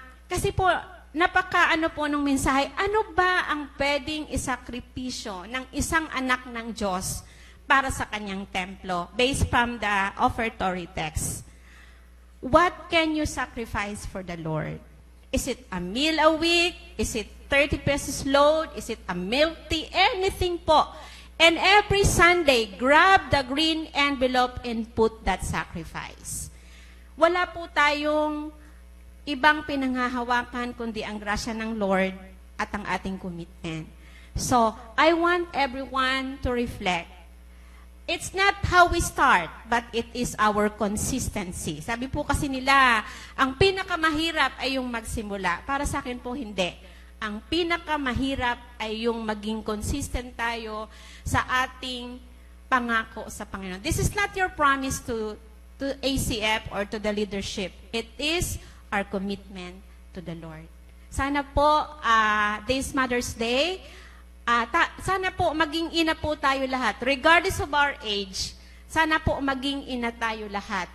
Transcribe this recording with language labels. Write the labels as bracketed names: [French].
[Filipino] Kasi po, napaka-ano po nung mensahe, ano ba ang pwedeng isakripisyo ng isang anak ng Diyos para sa kanyang templo [English] based from the offertory text? What can you sacrifice for the Lord? Is it a meal a week? Is it 30 pesos load? Is it a milk tea? Anything po. And every Sunday, grab the green envelope and put that sacrifice. [Filipino] Wala po tayong ibang pinanghahawakan kundi ang grasya ng Lord at ang ating commitment. [English] So, I want everyone to reflect. it's not how we start, but it is our consistency. [Filipino] Sabi po kasi nila, ang pinakamahirap ay yung magsimula. Para sa akin po, hindi. Ang pinakamahirap ay yung maging consistent tayo sa ating pangako sa Panginoon. [English] This is not your promise to ACF or to the leadership. It is our commitment to the Lord. [Filipino] Sana po, this Mother's Day, sana po maging ina po tayo lahat. [English] Regardless of our age, [Filipino] sana po maging ina tayo lahat.